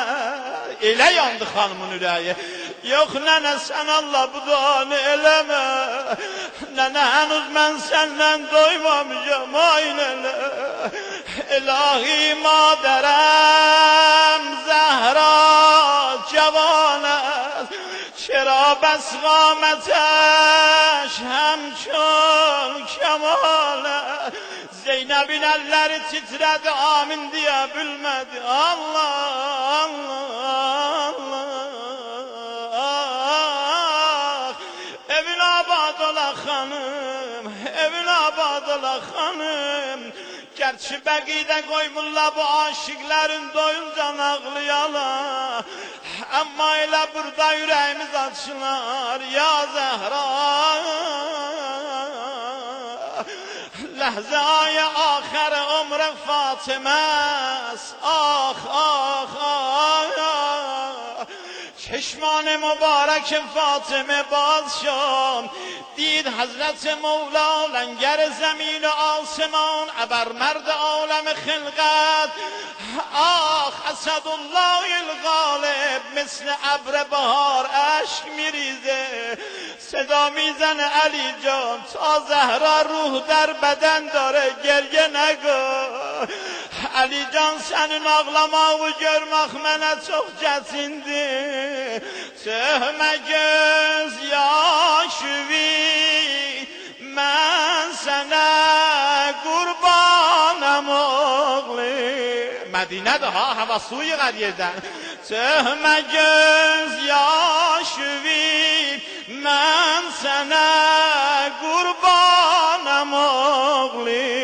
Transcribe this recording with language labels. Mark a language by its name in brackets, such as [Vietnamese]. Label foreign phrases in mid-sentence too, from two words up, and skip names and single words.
[Azerbaijani] Elə yandı xanımın ürəyi. Yox nənə sən Allah bu duanı eləmə. Nənə hənuz mən səndən doymamışam ay nənə. [Persian] الهی مادرم زهرا جوانه. چرا بس قامتش همچون کماله. [Turkish] Zeynep'in elleri titredi amin diye bilmedi. [Azerbaijani] Allah Allah Allah. Evin abad ola hanım, evin abad ola hanım. Gerçi bəqidə qoymurlar bu aşıqların doyuncan ağlayalar. Amma elə burada ürəyimiz açılar ya Zəhra. [Persian] لحظه آخر عمر فاطمه است. Ah ah ah. چشمان مبارک فاطمه باز شد، دید حضرت مولا لنگر زمین و آسمان، ابر مرد عالم خلقت. آخ اسدالله الغالب مثل ابر بهار اشک میریزه، صدا میزنه علی جان تا زهرا روح در بدن داره گریه نگو. [Azerbaijani] علی جان senin ağlamağı görmek mənə çox çətindir. Sövmə göz yaşıvi mən sənə qurbanam oğlu. Mədinədir ha, hava suyu qariyədən. Sövmə göz yaşıvi mən sənə qurbanam oğlu.